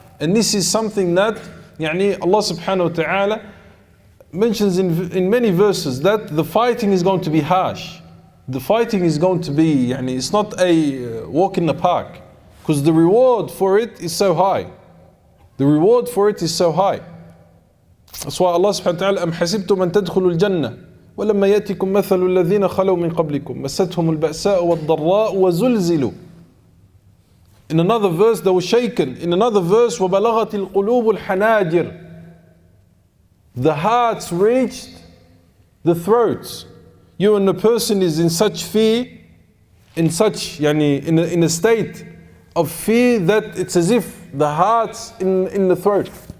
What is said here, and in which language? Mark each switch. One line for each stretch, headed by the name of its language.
English: And this is something that Allah subhanahu wa ta'ala mentions in many verses, that the fighting is going to be harsh. The fighting is going to be, it's not a walk in the park, because the reward for it is so high. The reward for it is so high. That's why Allah subhanahu wa ta'ala,
Arabic: أَمْ حَسِبْتُمْ أَن تَدْخُلُوا الْجَنَّةِ وَلَمَّا يَأْتِكُمْ مَثَلُ الَّذِينَ خَلَوْا مِنْ قَبْلِكُمْ مَسَّتْهُمُ الْبَأْسَاءُ وَالضَّرَّاءُ وَزُلْزِلُوا.
English: In another verse, they were shaken. In another verse,
Arabic: وَبَلَغَتِ الْقُلُوبُ الْحَنَاجِرِ.
English: The hearts reached the throats. You and the person is in such fear, in such, in a state of fear that it's as if the heart's in the throat.